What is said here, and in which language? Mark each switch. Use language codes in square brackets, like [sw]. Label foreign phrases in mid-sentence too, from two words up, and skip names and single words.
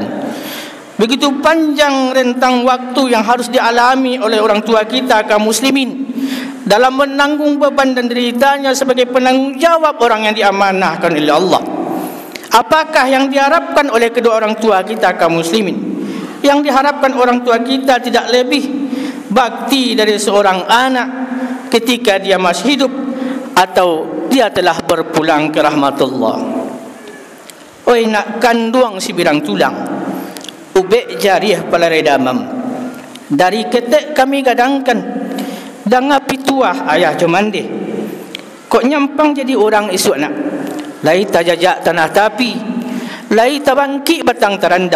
[id] Begitu panjang rentang waktu yang harus dialami oleh orang tua kita kaum muslimin dalam menanggung beban dan deritanya sebagai penanggung jawab orang yang diamanahkan oleh Allah. Apakah yang diharapkan oleh kedua orang tua kita kaum muslimin? Yang diharapkan orang tua kita tidak lebih bakti dari seorang anak ketika dia masih hidup atau dia telah berpulang ke rahmatullah. [min] Oi nak kanduang si birang tulang, ubek jariah palarai damam. Dari ketek kami gadangkan, danga pituah ayah jomande. Kok nyampang jadi orang esok nak? Lai tajajak tanah tapi, lai tabangki batang terandam.